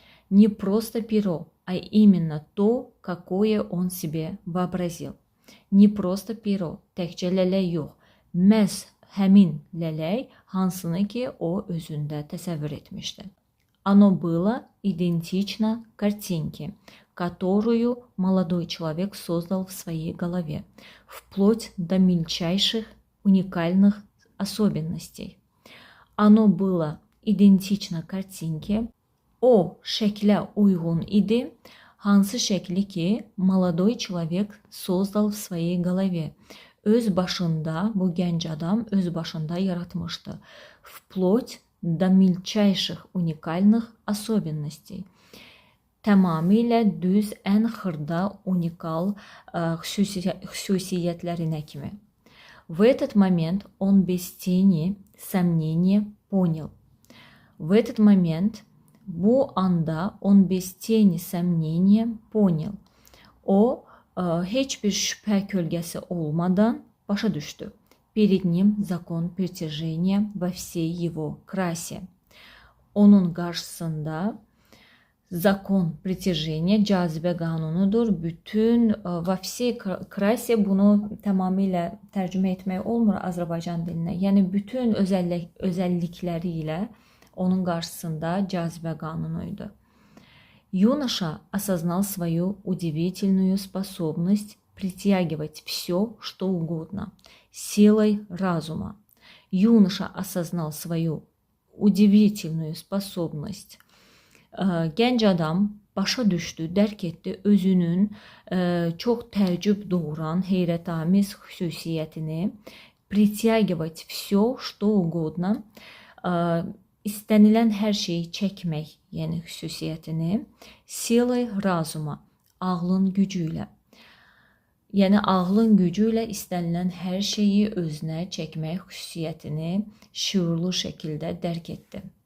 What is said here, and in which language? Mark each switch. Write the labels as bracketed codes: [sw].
[ru] Не просто перо, а именно то, какое он себе вообразил. Не просто перо, [az] təkcə lələk yox, məhz həmin lələk, hansını ki, o özündə təsəvvür etmişdi. [ru] Оно было идентично картинке, которую молодой человек создал в своей голове, вплоть до мельчайших уникальных особенностей. Оно было идентично kартинке, [az] o şəklə uyğun idi, hansı şəkli ki, [ru] молодой человек создал в своей голове. [az] Öz başında, bu gənc adam öz başında yaratmışdı. [ru] Вплоть до мельчайших уникальных особенностей. [az] Tamamilə düz, ən xırda, unikal xüsusiyyətlərinə kimi. [ru] В этот момент он без тени сомнения понял. В этот момент, [az] bu anda, [ru] он без тени сомнения понял. [az] O, heç bir şübhə kölgəsi olmadan başa düşdü. [ru] Перед ним закон притяжения во всей его красе. [az] Onun qarşısında [ru] zakon prитяжения, [az] cazibə qanunudur. Bütün [ru] во всей красе, [az] bunu tamamilə tərcümə etmək olmur Azərbaycan dilinə. Yəni bütün özəllikləri ilə onun qarşısında cazibə qanunuydu. [ru] Юноша осознал свою удивительную способность притягивать все, что угодно, силой разума. Юноша осознал свою удивительную способность. [az] Gənc adam başa düşdü, dərk etdi özünün çox təəccüb doğuran, heyrətamiz xüsusiyyətini. [ru] Притягивать все, что угодно. [az] İstənilən hər şeyi çəkmək, yəni xüsusiyyətini. [ru] Силой разума, [az] ağlın gücü ilə. Yəni ağlın gücü ilə istənilən hər şeyi özünə çəkmək xüsusiyyətini şuurlu şəkildə dərk etdi.